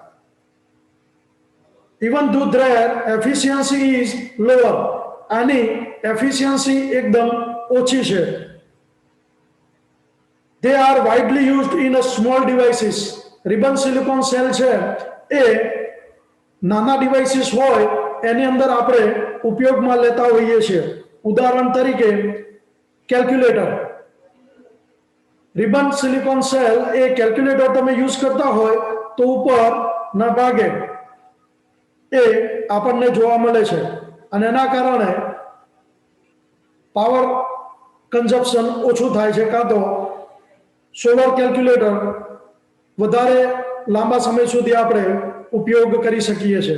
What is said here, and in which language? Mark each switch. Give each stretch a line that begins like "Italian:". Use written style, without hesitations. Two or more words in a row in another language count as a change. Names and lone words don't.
English: Even though their efficiency is lower,
Gujarati: આની એફિશિયન્સી એકદમ ઓછી છે.
English: They are widely used in a small devices. ribbon silicon cell
Gujarati: છે એ નાના ડિવાઇસીસ હોય એની અંદર આપણે ઉપયોગમાં લેતા હોઈએ છીએ. ઉદાહરણ તરીકે કેલ્ક્યુલેટર.
English: ribbon silicon cell
Gujarati: એ કેલ્ક્યુલેટર તમે યુઝ કરતા હોય તો ઉપરના ભાગે એ આપણને જોવા મળે છે અને એના કારણે
English: power consumption
Gujarati: ઓછું થાય છે, કાં તો
English: solar calculator
Gujarati: વધારે લાંબા સમય સુધી આપણે ઉપયોગ કરી શકીએ છીએ.